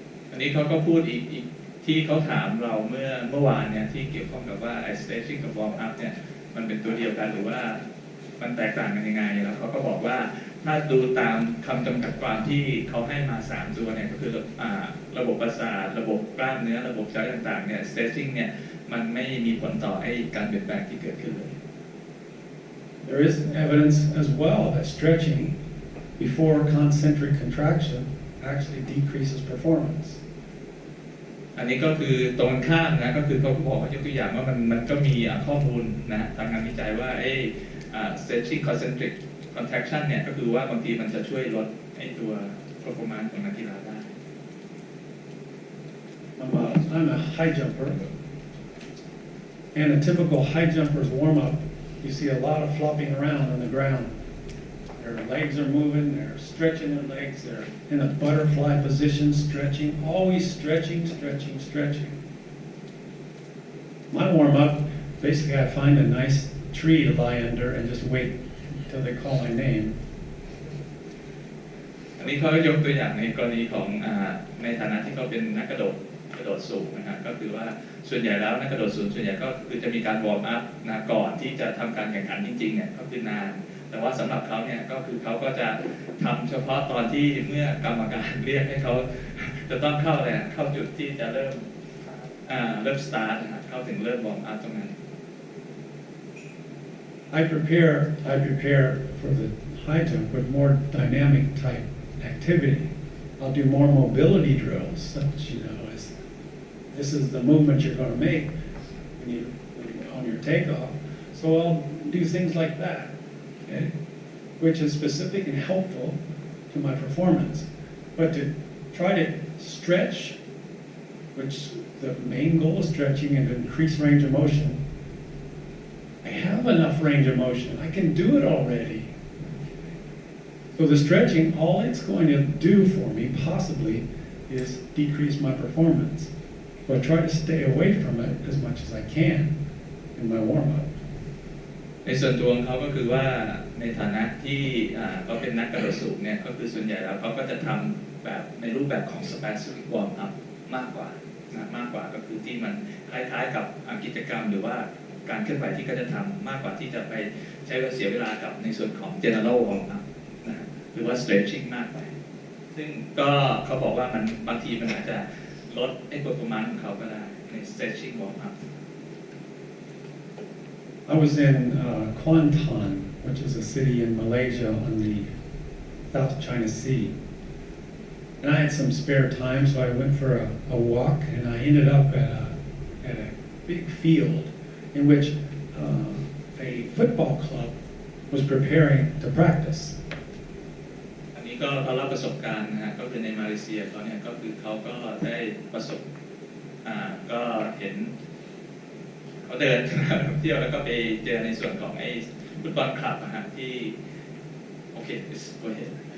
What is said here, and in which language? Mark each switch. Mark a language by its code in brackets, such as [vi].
[th] อันนี้เขาก็พูดอีกที่เขาถามเราเมื่อวานเนี่ยที่เกี่ยวข้องกับว่า stretching กับ warm up เนี่ยมันเป็นตัวเดียวกันหรือว่ามันแตกต่างกันยังไงแล้วเขาก็บอกว่าถ้าดูตามคำจำกัดความที่เขาให้มา3ตัวเนี่ยก็คือระบบประสาทระบบกล้ามเนื้อระบบใช้ต่างๆเนี่ย stretching เนี่ยมันไม่มีผลต่อให้การเปลี่ยนแปลงที่เกิดขึ้นเลย [en] There is evidence as well that stretching before concentric contraction actually decreases performance. [th] อันนี้ก็คือตรงข้ามนะก็คือเขาบอกว่ายกตัวอย่างว่ามันก็มีข้อมูลนะทางงานวิจัยว่าstretching concentric contraction เนี่ยก็คือว่าบางทีมันจะช่วยลดตัว performance ของนักกีฬาได้ [en] I'm a high jumper, and a typical high jumper's warm-up, you see a lot of flopping around on the ground. Their legs are moving, they're stretching their legs, they're in a butterfly position, stretching, always stretching, stretching, stretching. My warm-up, basically I find a nice tree to lie under and just wait until they call my name. [th] อันนี้เขายกตัวอย่างในกรณีของในฐานะที่เขาเป็นนักกระโดด กระโดดสูงนะฮะก็คือว่าส่วนใหญ่แล้วนักกระโดดสูงส่วนใหญ่ก็คือจะมีการวอร์มอัพนะก่อนที่จะทำการแข่งขันจริงๆเนี่ยก็คือนานแต่ว่าสำหรับเขาเนี่ยก็คือเขาก็จะทำเฉพาะตอนที่เมื่อกรรมการเรียกให้เขาจะต้องเข้าเลยเข้าจุดที่จะเริ่มสตาร์ทนะเข้าถึงเริ่มวอร์มอัพตรงนั้น [en] I prepare for the high jump with more dynamic type activity. I'll do more mobility drills, such as this is the movement you're going to make when you on your takeoff. So I'll do things like that, okay, which is specific and helpful to my performance. But to try to stretch, which the main goal is stretching and to increase range of motion. I have enough range of motion. I can do it already. So the stretching, all it's going to do for me, possibly, is decrease my performance. So I try to stay away from it as much as I can in my warm-up. [th] ในส่วนตัวของเขาก็คือว่าในฐานะที่เขาเป็นนักกระโดดสูงเนี่ยก็คือส่วนใหญ่แล้วเขาก็จะทำแบบในรูปแบบของ specific warm up มากกว่าก็คือที่มันคล้ายๆกับกิจกรรมหรือว่าการเคลื่อนไหวที่เขาจะทำมากกว่าที่จะไปใช้เสียเวลากับในส่วนของ general warm up นะหรือว่า stretching มากไปซึ่งก็เขาบอกว่ามันบางทีมันอาจจะลดไอ้ performance ของเขาก็ได้ใน stretching warm up [en] I was in Kuantan, which is a city in Malaysia on the South China Sea. And I had some spare time, so I went for a walk, and I ended up at a big field in which a football club was preparing to practice. [th] อันนี้ก็เขาเล่าประสบการณ์นะฮะก็คือในมาเลเซียเขาเนี่ยก็คือเขาก็ได้ประสบก็เห็นเขาเดินเที่ยวแล้วก็ไปเจอในส่วนของไอ้ฟุตบอลคลับนะฮะที่โอเค [en] go ahead